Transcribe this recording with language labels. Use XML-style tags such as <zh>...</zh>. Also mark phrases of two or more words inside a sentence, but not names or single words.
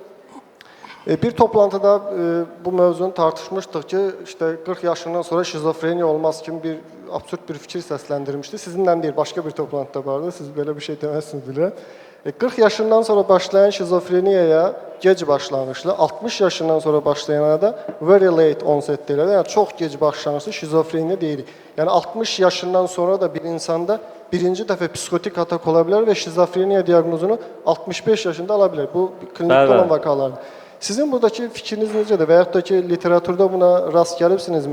<az>Bir toplantıda bu mövzunu tartışmışdıq ki, işte 40 yaşından sonra şizofreniya olmaz kimi bir absurd bir fikir səsləndirmişdi. Sizinlə deyil, başqa bir toplantıda vardı, siz belə bir şey deməzsiniz bilə. 40 yaşından sonra başlayan şizofreniyaya gec başlanışlı, 60 yaşından sonra başlayana da</az> <en>very late onset</en> <az>deyirlər. Yəni çox gec başlanışlı şizofreniya deyirik. Yəni 60 yaşından sonra da bir insanda birinci dəfə psixotik atak ola bilər və şizofreniya diaqnozunu 65 yaşında ala bilər. Bu klinikdə olan vakalardır. Sizin buradakı fikriniz necədir və yaxud da ki, literaturda buna rast gəlibsinizmi?</az>